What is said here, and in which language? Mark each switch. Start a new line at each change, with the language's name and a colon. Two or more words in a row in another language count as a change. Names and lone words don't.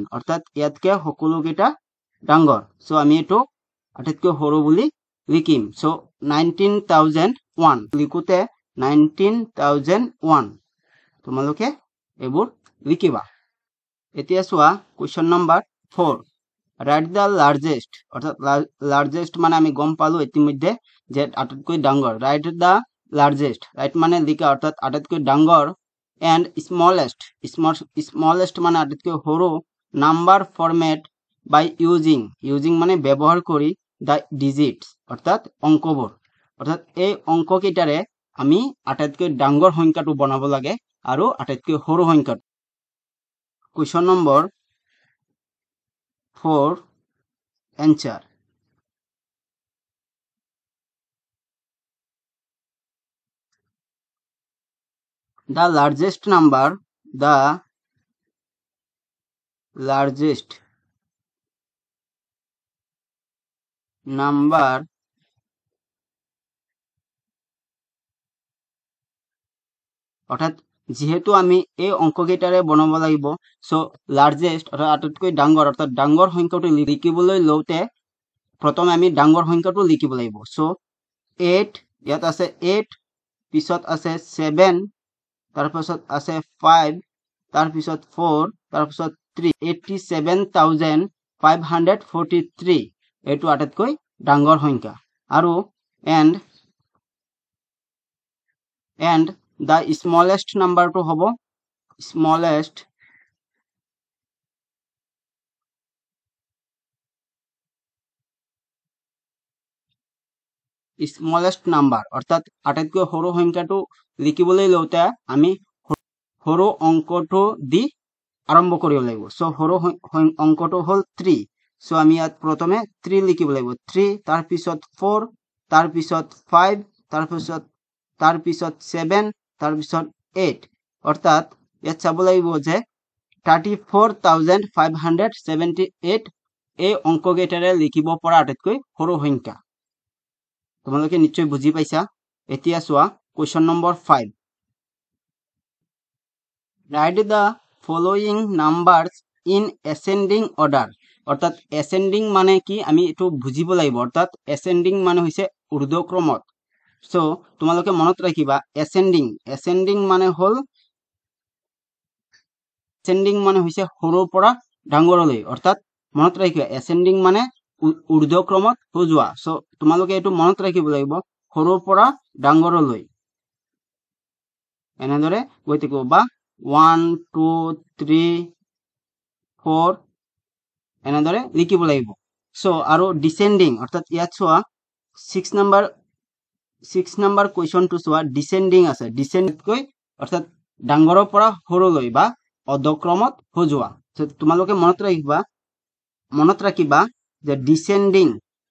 Assamese: অৰ্থাৎ ইয়াতকে সকলোকেইটা ডাঙৰ সো আমি এটো আটাইতকৈ সৰু বুলি লিখিম সো 19001 লিখোতে 19001 তোমালোকে এবোৰ লিখিবা এতিয়া চোৱা
English: question number 4 right the largest
Assamese: অৰ্থাৎ লাৰ্জেষ্ট মানে আমি গম পালো ইতিমধ্যে যে আটাইতকৈ ডাঙৰ
English: right the largest
Assamese: রাইট মানে লিখা অৰ্থাৎ আটাইতকৈ ডাঙৰ
English: and smallest
Assamese: মানে আটাইতকৈ সৰু
English: number format by using
Assamese: মানে ব্যৱহাৰ কৰি
English: the digits
Assamese: অৰ্থাৎ অংকবোৰ অৰ্থাৎ এই অংক কেইটাৰে আমি আটাইতকৈ ডাঙৰ সংখ্যাটো বনাব লাগে আৰু আটাইতকৈ সৰু সংখ্যাটো
English: question number 4 answer the largest number
Assamese: অর্থাৎ যেহেতু আমি এই অঙ্ককেইটাৰে বনাব লাগিব সো লাৰ্জেষ্ট অৰ্থাৎ আটাইতকৈ ডাঙৰ অৰ্থাৎ ডাঙৰ সংখ্যাটো লিখিবলৈ লওতে প্ৰথমে আমি ডাঙৰ সংখ্যাটো লিখিব লাগিব সো 8 ইয়াত আছে 8 পিছত আছে 7 তাৰ পিছত আছে 5 তাৰ পিছত 4 তাৰ পিছত 3 87543 এইটো আটাইতকৈ ডাঙৰ সংখ্যা আৰু
English: and the smallest number
Assamese: to hobo smallest number অর্থাৎ আটাইতকৈ সৰু সংখ্যাটো লিখিবলৈ লওতে আমি সৰু অংকটো দি আৰম্ভ কৰিব লাগিব সো সৰু অংকটো হল 3 সো আমি ইয়াত প্ৰথমে 3 লিখিব লাগিব 3 তাৰ পিছত 4 তাৰ পিছত 5 তাৰ পিছত 7 তাৰ পিছত 8 অৰ্থাৎ ইয়াত চাব লাগিব যে 34578 এই অংককেইটাৰে লিখিব পৰা আটাইতকৈ সৰু সংখ্যা তোমালোকে নিশ্চয় বুজি পাইছা এতিয়া চোৱা
English: question number 5 write the following numbers in ascending order
Assamese: অৰ্থাৎ ascending মানে কি আমি এটো বুজিব লাগিব অৰ্থাৎ ascending মানে হৈছে ঊৰ্ধ্বক্ৰমত সো তোমালোকে মনত ৰাখিবা ascending মানে হল ascending মানে হৈছে সৰুৰ পৰা ডাঙৰলৈ অৰ্থাৎ মনত ৰাখিবা ascending মানে ঊৰ্ধ্বক্ৰমত সজোৱা সো তোমালোকে এটো মনত ৰাখিব লাগিব সৰুৰ পৰা ডাঙৰলৈ এনেদৰে গৈ থাকিব বা 1 2 3 4 এনেদৰে লিখিব লাগিব সো আৰু descending অৰ্থাৎ ইয়াত চোৱা 6 নম্বৰ কোৱেশ্চনটো চোৱা descending আছে descending কৈ অৰ্থাৎ ডাঙৰৰ পৰা সৰুলৈ বা অধক্ৰমত সজোৱা তোমালোকে মনত ৰাখিবা যে descending